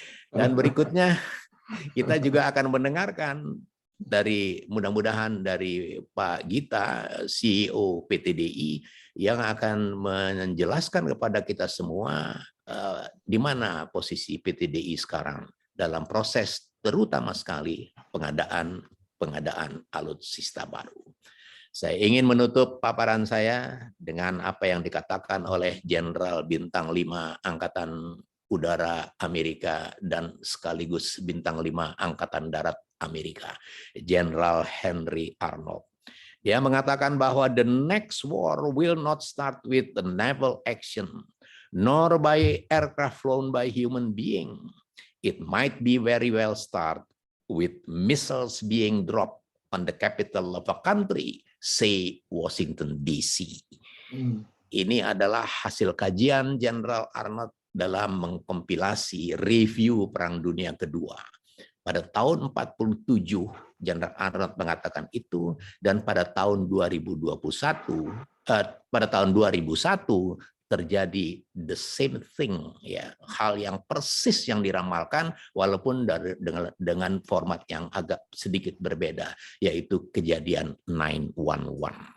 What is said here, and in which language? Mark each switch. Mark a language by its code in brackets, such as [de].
[id] Dan berikutnya kita juga akan mendengarkan dari mudah-mudahan dari Pak Gita, CEO PTDI, yang akan menjelaskan kepada kita semua di mana posisi PTDI sekarang dalam proses terutama sekali pengadaan alutsista baru. Saya ingin menutup paparan saya dengan apa yang dikatakan oleh Jenderal Bintang 5 Angkatan Udara Amerika dan sekaligus Bintang 5 Angkatan Darat Amerika, Jenderal Henry Arnold. Dia mengatakan bahwa [en] the next war will not start with the naval action, nor by aircraft flown by human being. It might be very well start with missiles being dropped on the capital of a country, say Washington DC. [id] Ini adalah hasil kajian Jenderal Arnold dalam mengkompilasi review Perang Dunia Kedua. Pada tahun 47 Jenderal Arnold mengatakan itu, dan pada tahun 2021 pada tahun 2001 terjadi [en] the same thing, [id] ya, hal yang persis yang diramalkan walaupun dengan format yang agak sedikit berbeda, yaitu kejadian 9/11.